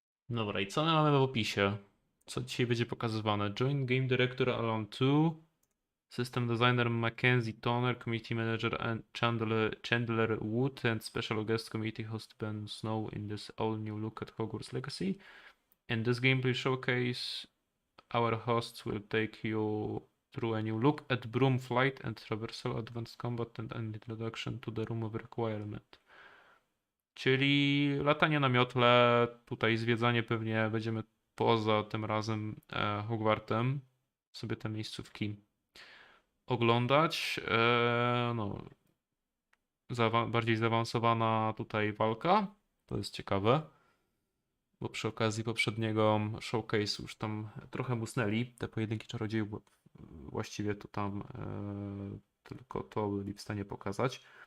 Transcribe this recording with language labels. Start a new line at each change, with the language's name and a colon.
Polish: Dobra, i co my mamy w opisie? Co dzisiaj będzie pokazywane?
English: Joint Game Director Alan 2, System Designer Mackenzie Toner, Committee Manager Chandler Wood, and Special Guest Committee host Ben Snow in this all-new look at Hogwarts Legacy. In this gameplay showcase, our hosts will take you through a new look at broom flight and traversal, advanced combat, and an introduction to the Room of Requirement.
Polish: Czyli latanie na miotle, tutaj zwiedzanie pewnie będziemy poza tym razem Hogwartem, sobie te miejscówki oglądać. No, bardziej zaawansowana tutaj walka, to jest ciekawe, bo przy okazji poprzedniego showcase'u już tam trochę musnęli te pojedynki czarodziejów, bo właściwie to tam tylko to byli w stanie pokazać.